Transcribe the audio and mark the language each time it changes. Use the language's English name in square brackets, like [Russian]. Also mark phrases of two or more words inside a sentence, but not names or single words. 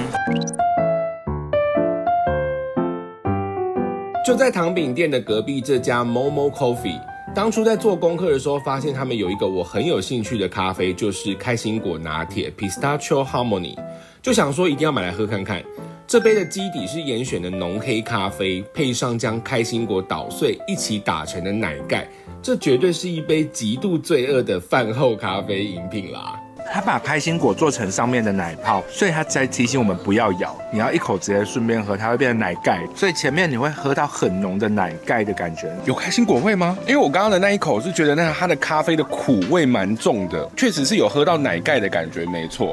[Chinese] 就在糖餅店的隔壁這家 Momo Coffee， 當初在做功課的時候，發現他們有一個我很有興趣的咖啡，就是開心果拿鐵 Pistachio Harmony， 就想說一定要買來喝看看。這杯的基底是嚴選的濃黑咖啡，配上將開心果搗碎一起打成的奶蓋，這絕對是一杯極度罪惡的飯後咖啡飲品啦。他把開心果做成上面的奶泡，所以他才提醒我們不要咬，你要一口直接順便喝，它會變成奶蓋，所以前面你會喝到很濃的奶蓋的感覺。有開心果味嗎？因為我剛剛的那一口是覺得它的咖啡的苦味蠻重的，確實是有喝到奶蓋的感覺，沒錯。